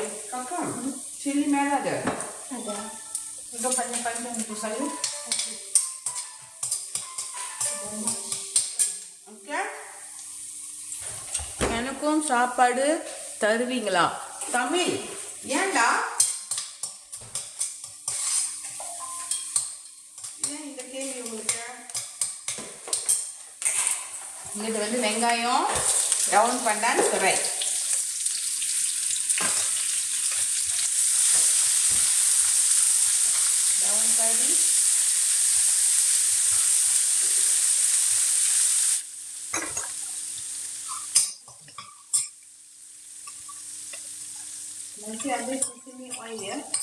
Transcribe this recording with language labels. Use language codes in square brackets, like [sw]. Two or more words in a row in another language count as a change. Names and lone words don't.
[ms] Kakak, cili merah ada? Ada. Udah panjang-panjang untuk sayur. [ta] Okay. எனக்கும் சாப்பாடு தருவீங்களா? தமிழ் ஏன்டா? ஏன் இந்த கேள்வி உங்களுக்கு? இது வந்து வெங்காயம் ரவுண்ட் பண்ணான்னு சொல்றேன். ரவுண்ட் பண்ணி [ms] nanti ada di sini oil ya.